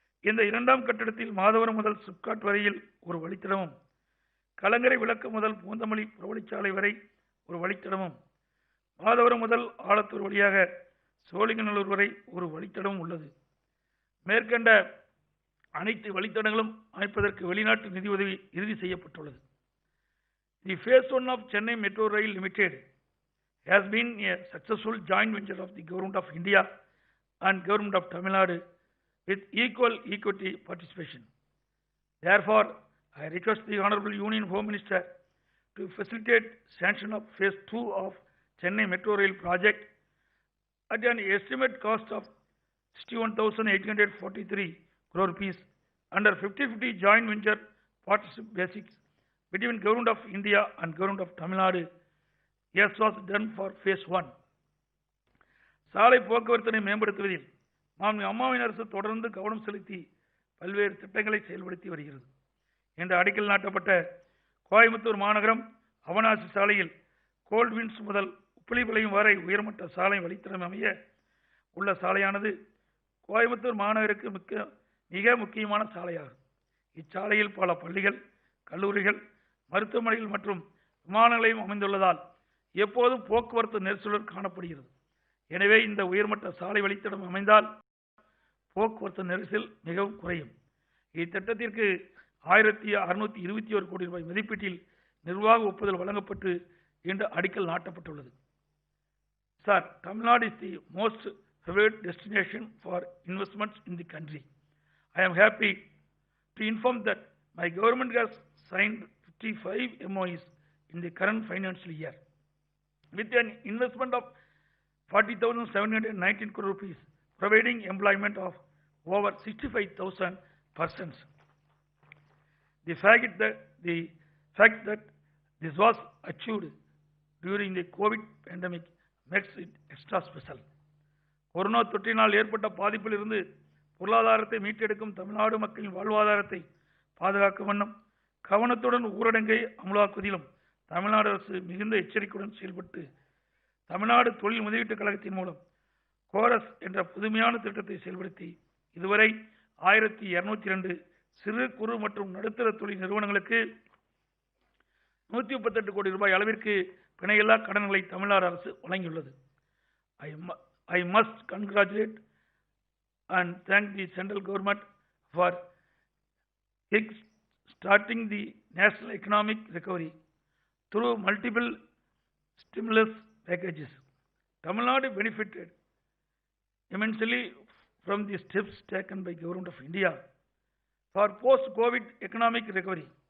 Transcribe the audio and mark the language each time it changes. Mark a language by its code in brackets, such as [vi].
[ta] இந்த 2ஆம் கட்டத்தில் மாதவரம் முதல் சிப்காட் வரையில் ஒரு வழித்தடமும், கலங்கரை விளக்கு முதல் பூந்தமல்லி புறவழிச்சாலை வரை ஒரு வழித்தடமும், மாதவரம் முதல் ஆலத்தூர் வழியாக சோழிங்கநல்லூர் வரை ஒரு வழித்தடமும் உள்ளது. மேற்கண்ட அனைத்து வழித்தடங்களும் அமைப்பதற்கு வெளிநாட்டு நிதி உதவி இறுதி செய்யப்பட்டுள்ளது. [en] The phase 1 of Chennai Metro Rail Limited has been a successful joint venture of the Government of India and Government of Tamil Nadu with equal equity participation. Therefore, I request the Honorable Union Home Minister to facilitate sanction of phase 2 of Chennai Metro Rail project at an estimate cost of 61,843 crore rupees under 50-50 joint venture partnership basis between Government of India and Government of Tamil Nadu, as was done for phase 1. [ta] சாலை போக்குவரத்தினை மேம்படுத்துவதில் மாண்புமிகு அம்மாவின் அரசு தொடர்ந்து கவனம் செலுத்தி பல்வேறு திட்டங்களை செயல்படுத்தி வருகிறது. இன்று அடிக்கல் நாட்டப்பட்ட கோயம்புத்தூர் மாநகரம் அவனாசி சாலையில் கோல்ட்வின்ஸ் முதல் உப்பிலிபாளையம் வரை உயர்மட்ட சாலை வழித்தடம் அமைய உள்ள சாலையானது கோயம்புத்தூர் மாநகருக்கு மிக முக்கியமான சாலையாகும். இச்சாலையில் பல பள்ளிகள், கல்லூரிகள், மருத்துவமனைகள் மற்றும் விமான நிலையம் அமைந்துள்ளதால் எப்போதும் போக்குவரத்து நெரிசலுடன் காணப்படுகிறது. எனவே இந்த உயர்மட்ட சாலை வழித்தடம் அமைந்தால் போக்குவரத்து நெரிசல் மிகவும் குறையும். இத்திட்டத்திற்கு 1621 கோடி ரூபாய் மதிப்பீட்டில் நிர்வாக ஒப்புதல் வழங்கப்பட்டு இன்று அடிக்கல் நாட்டப்பட்டுள்ளது. [en] Sir, Tamil Nadu is the most favored destination for investments in the country. I am happy to inform that my government has signed 55 MOUs in the current financial year with an investment of 40,719 crore rupees, providing employment of over 65,000 persons. The fact that this was achieved during the COVID pandemic makes it extra special. [ta] Corona தொற்றினால் ஏற்பட்ட பாதிப்பிலிருந்து பொருளாதாரத்தை மீட்டெடுக்கும் தமிழ்நாடு மக்களின் வாழ்வாதாரத்தை பாதுகாக்கும் வண்ணம் கவனத்துடன் ஊரடங்கை அமலாக்குவதிலும் தமிழ்நாடு அரசு மிகுந்த எச்சரிக்கையுடன் செயல்பட்டு தமிழ்நாடு தொழில் முதலீட்டுக் கழகத்தின் மூலம் கோரஸ் என்ற புதுமையான திட்டத்தை செயல்படுத்தி இதுவரை 1202 சிறு குறு மற்றும் நடுத்தர தொழில் நிறுவனங்களுக்கு 138 கோடி ரூபாய் அளவிற்கு பிணையில்லா கடன்களை தமிழ்நாடு அரசு வழங்கியுள்ளது. [en] I must congratulate and thank the central government for starting the national economic recovery through multiple stimulus packages. Tamil Nadu benefited immensely from the steps taken by Government of India for post-COVID economic recovery.